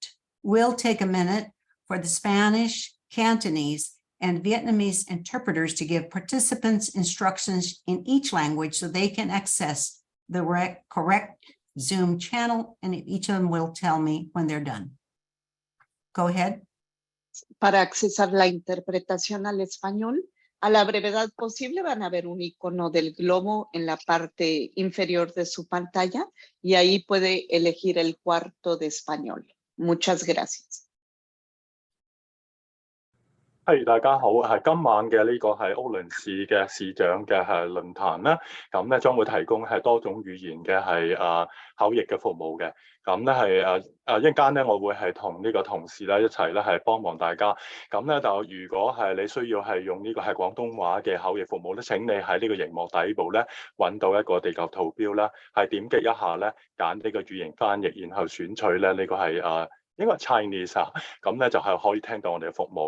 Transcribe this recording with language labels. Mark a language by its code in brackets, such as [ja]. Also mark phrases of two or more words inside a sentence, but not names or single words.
[en] We'll take a minute for the Spanish, Cantonese, and Vietnamese interpreters to give participants instructions in each language so they can access the correct Zoom channel, and each of them will tell me when they're done. Go ahead. [es] Para accesar la interpretación al español, a la brevedad posible van a ver un icono del globo en la parte inferior de su pantalla y ahí puede elegir el cuarto de español. Muchas gracias. [yue] 大家好，今晚嘅呢個係奧倫市嘅市長嘅論壇啦，咁咧將會提供多種語言嘅口譯嘅服務嘅，咁咧一陣間咧我會同呢個同事咧一齊咧幫忙大家，咁咧就如果你需要用呢個廣東話嘅口譯服務咧，請你喺呢個熒幕底部咧揾到一個地球圖標啦，點擊一下咧揀呢個語言翻譯，然後選取咧呢個應該係 Chinese 啊，咁咧就可以聽到我哋嘅服務。